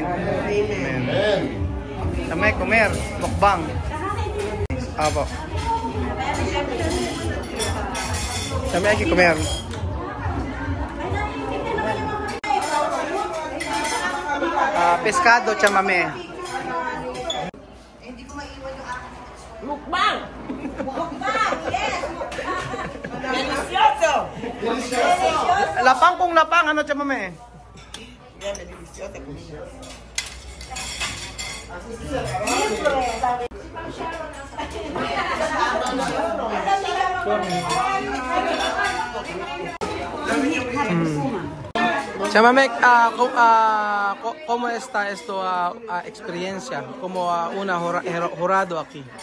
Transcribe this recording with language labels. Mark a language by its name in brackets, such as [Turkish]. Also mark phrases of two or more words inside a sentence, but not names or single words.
[Spanish] Amén. Amén. Dame comer, mukbang. Apo. Dame hay que comer. Pescado, chamame. Mukbang! Mukbang! Yes! Delicioso! Delicioso! [Filipino] Lapang kung lapang, ano chamame? Yan, [Spanish] deliciosa comida. Chamame, ¿cómo está esto experiencia como una jurado aquí?